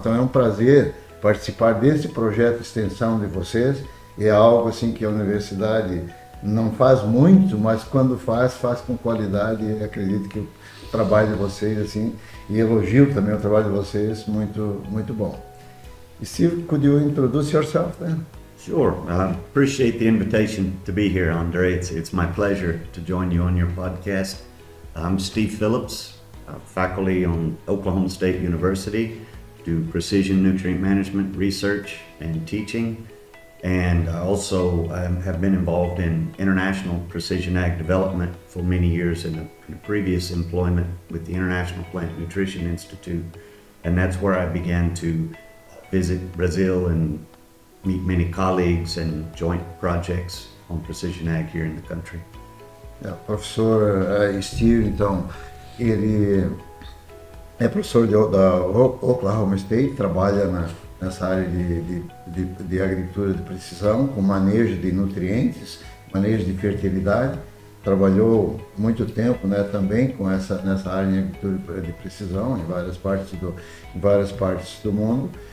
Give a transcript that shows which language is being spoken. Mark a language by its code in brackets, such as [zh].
[pt] Então é um prazer participar desse projeto de extensão de vocês. E é algo assim que a universidade não faz muito, mas quando faz com qualidade. E acredito que o trabalho de vocês, assim, e elogio também o trabalho de vocês, muito, muito bom. [en] Steve, could you introduce yourself then? Sure. Appreciate the invitation to be here, Andre. It's my pleasure to join you on your podcast. I'm Steve Phillips, faculty on Oklahoma State University, do precision nutrient management research and teaching, and I also have been involved in international precision ag development for many years in a previous employment with the International Plant Nutrition Institute, and that's where I began to visit Brazil and meet many colleagues and joint projects on precision ag here in the country. [pt] O professor Steve, então, ele é professor da Oklahoma State, trabalha nessa área de agricultura de precisão, com manejo de nutrientes, manejo de fertilidade. Trabalhou muito tempo, né, também nessa área de agricultura de precisão em várias partes do mundo.